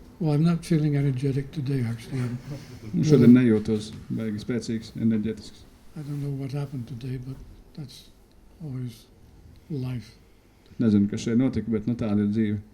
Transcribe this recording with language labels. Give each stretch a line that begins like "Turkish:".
English: Well, I'm not feeling energetic today, actually.
Latvian: Un šodien nejūtos baigi spēcīgs, enerģetisks.
English: I don't know what happened today, but that's always life.
Latvian: Nezinu, kas šeit notika, bet tāda ir dzīve.